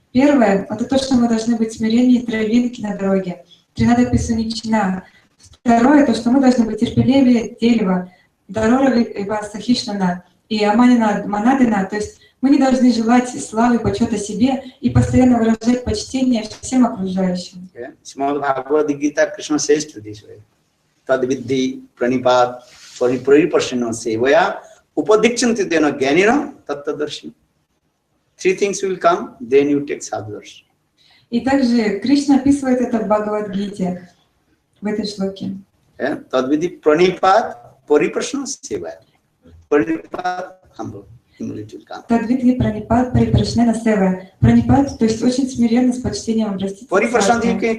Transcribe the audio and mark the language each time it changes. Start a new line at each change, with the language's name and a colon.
Russian: Первое — это то, что мы должны быть смиреннее травинки на дороге.
Sanskrit: Тринадапи Суничина.
Russian: Второе — то, что мы должны быть терпеливее дерева.
Sanskrit: Дарорави Сахишнана и Аманина Манадина,
Russian: то есть мы не должны желать славы, почета себе и постоянно выражать почтение всем окружающим.
English: Small Bhagavad Gita, Krishna says to this way.
Sanskrit: Tadviddhi pranipat pariparsino sevaya upadikchanti dena gyanina tattadarshina.
English: 3 things will come, then you take sadhadarshana.
Russian: И также Кришна описывает это в Бхагавад-гите, в этой шлоке.
Sanskrit: Tadviddhi pranipat pariparsino sevaya.
English: Pranipat, humble.
Sanskrit: Тадвидхи пранипад парипрашнена сева.
Russian: Пранипад, то есть очень смиренно, с почтением обратиться к садху.